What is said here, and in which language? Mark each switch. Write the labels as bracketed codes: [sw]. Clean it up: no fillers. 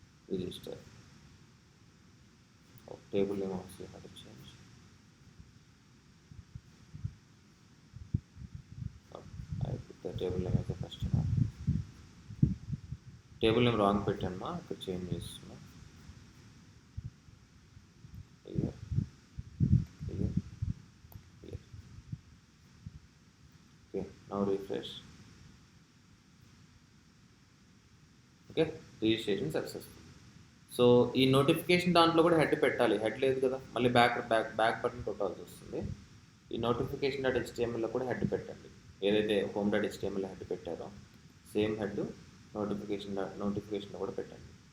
[en] Register. Oh, table name also you have to change. Oh, I put the table name as a customer. Table name wrong [te] పెట్టాను, ఇక్కడ change చేస్తున్నా. [en] Here. Okay, now refresh. Okay, registration successful. [te] So ఈ notification దాంట్లో కూడా head పెట్టాలి. Head లేదు కదా, మళ్ళీ బ్యాక్ బటన్ కొట్టాల్సి వస్తుంది. ఈ నోటిఫికేషన్ డాట్ హెచ్టిఎంఎల్లో కూడా హెడ్ పెట్టండి. ఏదైతే హోమ్ డాట్ హెచ్టిఎంఎల్లో హెడ్ పెట్టారో సేమ్ హెడ్ నోటిఫికేషన్లో కూడా పెట్టండి.